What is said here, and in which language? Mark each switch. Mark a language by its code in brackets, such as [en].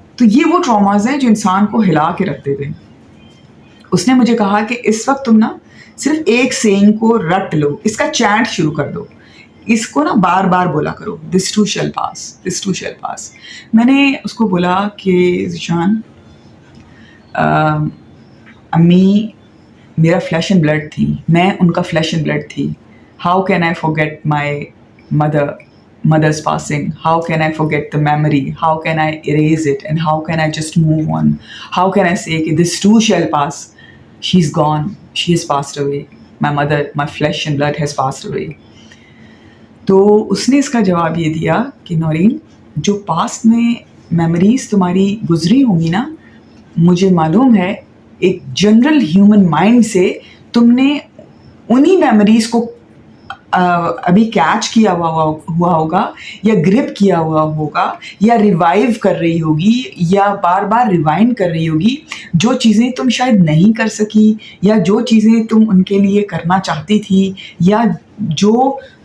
[ur] تو یہ وہ ٹراماز ہیں جو انسان کو ہلا کے رکھتے تھے. اس نے مجھے کہا کہ اس وقت تم نا صرف ایک سینگ کو رٹ لو, اس کا چینٹ شروع کر دو, اس کو نا بار بار بولا کرو, [en] this too shall pass, [ur] this to shell پاس. میں نے اس کو بولا کہ ذیشان, امی میرا [en] flesh and blood [ur] تھی, میں ان کا فلیش اینڈ بلڈ تھی. [en] How can I forget my mother's passing? How can I forget the memory? How can I erase it? And how can I just move on? How can I say that this too shall pass? She's gone. She has passed away. My mother, my flesh and blood has passed away. [ur] تو اس نے اس کا جواب یہ دیا کہ نورین, جو past میں memories تمہاری گزری ہوں گی نا, مجھے معلوم ہے ایک جنرل ہیومن مائنڈ سے تم نے انہی میموریز کو ابھی کیچ کیا ہوا ہوگا, یا گرپ کیا ہوا ہوگا, یا ریوائیو کر رہی ہوگی, یا بار بار ریوائنڈ کر رہی ہوگی, جو چیزیں تم شاید نہیں کر سکی, یا جو چیزیں تم ان کے لیے کرنا چاہتی تھی, یا جو